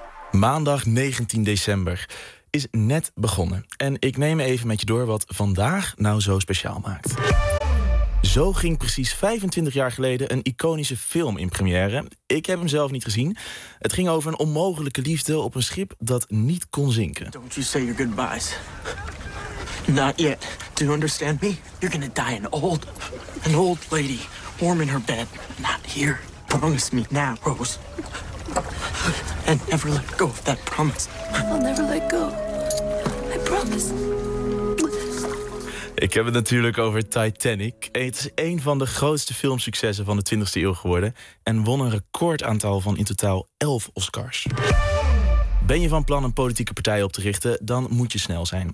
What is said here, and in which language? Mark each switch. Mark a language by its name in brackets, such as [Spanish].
[Dutch] Maandag 19 december is net begonnen. En ik neem even met je door wat vandaag nou zo speciaal maakt. Zo ging precies 25 jaar geleden een iconische film in première. Ik heb hem zelf niet gezien. Het ging over een onmogelijke liefde op een schip dat niet kon zinken. [English] Don't you say your goodbyes. Not yet. Do you understand me? You're gonna die an old lady, warm in her bed. Not here. Promise me now, Rose. And never let go of that promise. I'll never let go. I promise. [Dutch] Ik heb het natuurlijk over Titanic. Het is een van de grootste filmsuccessen van de 20e eeuw geworden en won een recordaantal van in totaal 11 Oscars. Ben je van plan een politieke partij op te richten, dan moet je snel zijn.